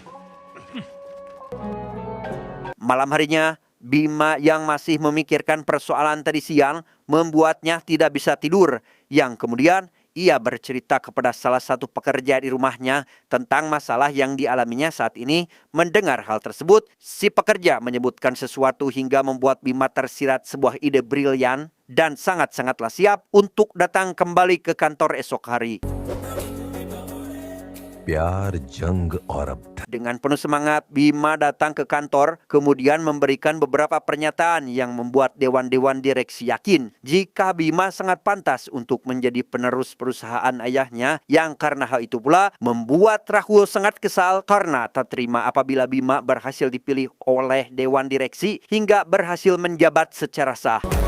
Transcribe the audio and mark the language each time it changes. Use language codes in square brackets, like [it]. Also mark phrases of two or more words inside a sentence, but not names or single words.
[id] Malam harinya, Bima yang masih memikirkan persoalan tadi siang membuatnya tidak bisa tidur, yang kemudian ia bercerita kepada salah satu pekerja di rumahnya tentang masalah yang dialaminya saat ini. Mendengar hal tersebut, si pekerja menyebutkan sesuatu hingga membuat Bima tersirat sebuah ide brilian dan sangat-sangatlah siap untuk datang kembali ke kantor esok hari. [hi] प्यार जंग और अब [id] Dengan penuh semangat, Bima datang ke kantor, kemudian memberikan beberapa pernyataan yang membuat dewan-dewan direksi yakin jika Bima sangat pantas untuk menjadi penerus perusahaan ayahnya, yang karena hal itu pula membuat Rahul sangat kesal karena tak terima apabila Bima berhasil dipilih oleh dewan direksi hingga berhasil menjabat secara sah.